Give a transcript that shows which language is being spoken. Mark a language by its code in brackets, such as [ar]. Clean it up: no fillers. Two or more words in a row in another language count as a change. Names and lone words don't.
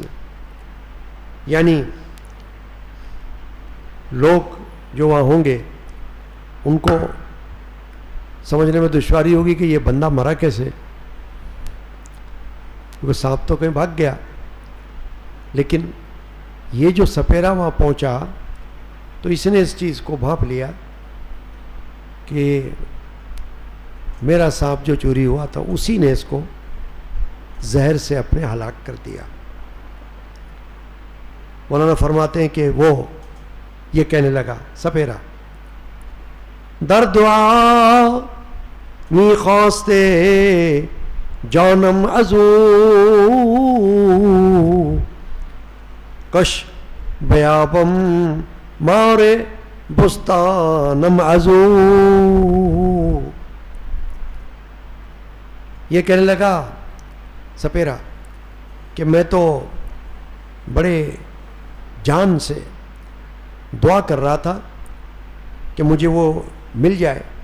[ur] یعنی لوگ جو وہاں ہوں گے ان کو سمجھنے میں دشواری ہوگی کہ یہ بندہ مرا کیسے، کیونکہ سانپ تو کہیں بھاگ گیا، لیکن یہ جو سپیرا وہاں پہنچا تو اس نے اس چیز کو بھانپ لیا کہ میرا سانپ جو چوری ہوا تھا اسی نے اس کو زہر سے اپنے ہلاک کر دیا۔ مولانا فرماتے ہیں کہ وہ یہ کہنے لگا سپیرا، [fa] در دعا می خواستے جانم ازو کش بیابم مارے بستانم ازو، [ur] یہ کہنے لگا سپیرا کہ میں تو بڑے جان سے دعا کر رہا تھا کہ مجھے وہ مل جائے